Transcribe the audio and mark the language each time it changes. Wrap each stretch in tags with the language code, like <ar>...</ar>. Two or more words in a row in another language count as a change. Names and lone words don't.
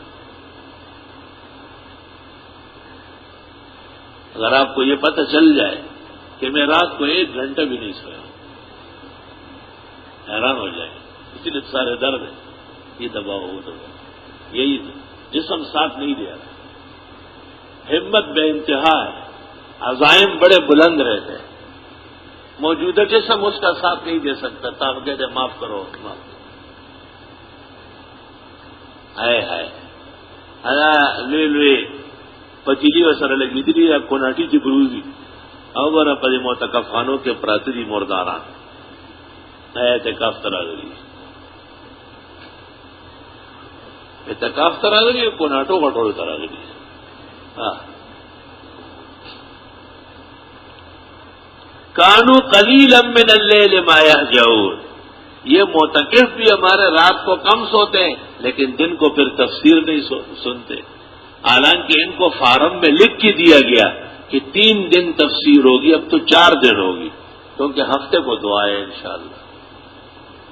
<ur>اگر آپ کو یہ پتہ چل جائے کہ میں رات کو 1 گھنٹہ بھی نہیں سویا، حیران ہو جائے، اسی لیے سارے درد ہے، یہ دباؤ وہ دباؤ، یہی جسم ساتھ نہیں دے رہا، ہمت بے انتہا ہے، عزائم بڑے بلند رہتے ہیں، موجودہ جسم اس کا ساتھ نہیں دے سکتا، تاکہ کہتے معاف کرو معاف کرو۔</ur> <ps>لوی پتیلی و سره لګېدلي یا کوناټي چې بروزي او ګوره په دې معتکفانو کې پراته دي مرداران، اعتکاف ته راغلي، اعتکاف ته راغلي، کوناټو غټولو ته راغلي۔</ps> <ar>کانوا قلیلا من اللیل ما یہجعون،</ar> <ur>یہ معتکف بھی ہمارے رات کو کم سوتے ہیں لیکن دن کو پھر تفسیر نہیں سنتے، حالانکہ ان کو فارم میں لکھ کے دیا گیا کہ 3 دن تفسیر ہوگی، اب تو 4 دن ہوگی، کیونکہ ہفتے کو دعا ہے انشاءاللہ۔</ur>